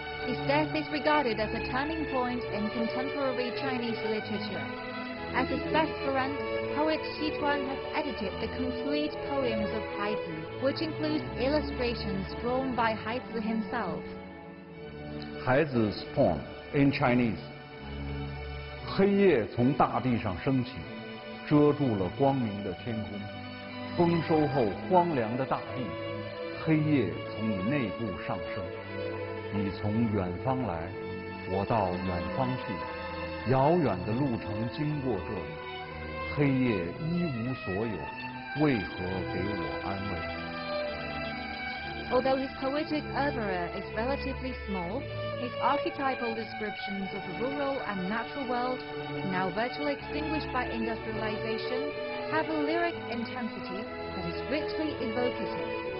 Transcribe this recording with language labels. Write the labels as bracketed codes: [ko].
[en] His death is regarded as a turning point in contemporary Chinese literature. As his best friend, poet Xi Chuan has edited the complete poems of Haizi, which includes illustrations drawn by Haizi himself. Haizi's poem in Chinese. [zh] 黑夜从大地上升起，遮住了光明的天空。丰收后荒凉的大地，黑夜从你内部上升。你从远方来，我到远方去，遥远的路程经过这里。黑夜一无所有，为何给我安慰？ [en] Although his poetic oeuvre is relatively small, his archetypal descriptions of the rural and natural world, now virtually extinguished by industrialization, have a lyric intensity that is richly evocative.